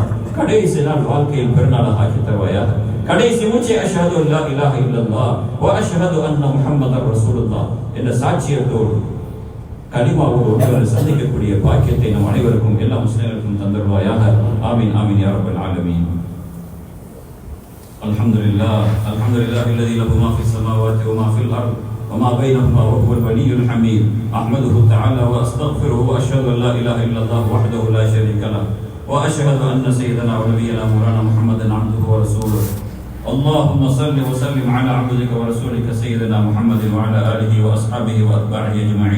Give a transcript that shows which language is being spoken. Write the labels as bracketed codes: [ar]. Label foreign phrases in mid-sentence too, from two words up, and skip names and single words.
[ta] கடைசி நாள் வாழ்க்கையில் பெருநாளாக ஆக்கி தருவாயாக. கடைசி மூச்சை [ar] أشهد أن لا إله إلا الله وأشهد أن محمدا رسول الله [ta] என்ற சாட்சியத்தோடு கலிமாவோடு ஒருவர் சந்திக்கக்கூடிய பாக்கியத்தை நம் அனைவருக்கும் எல்லா முஸ்லிம்களுக்கும் தந்தருவாயாக. [ar] آمين آمين يا رب العالمين. الحمد لله الذي له ما في السماوات وما في الأرض وما بينهما وهو الولي الحميد. أحمده تعالى وأستغفره وأشهد أن لا إله إلا الله وحده لا شريك له وأشهد أن سيدنا ونبينا مولانا محمدا عبده ورسوله. اللهم صل وسلم على عبدك ورسولك سيدنا محمد وعلى آله وأصحابه وأتباعه أجمعين.